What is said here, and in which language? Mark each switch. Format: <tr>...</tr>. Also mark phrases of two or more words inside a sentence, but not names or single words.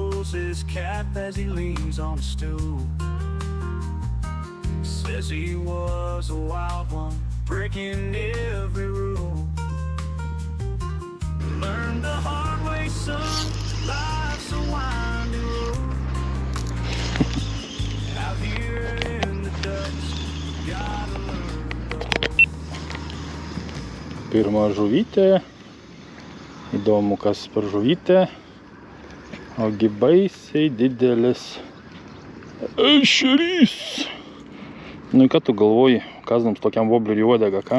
<en>smells his cap as he leans on a stool. Says he was a wild one, breaking every rule. Learned the hard way, son, life's a winding road. Out here in the dust, gotta learn the road.</en> <lt>Pirma žuvytė. Įdomu, kas per žuvytė. Ogi baisiai didelis ešerys. Nu, ką tu galvoji, kasdams tokiam vobleriui uodegą, ką?</lt>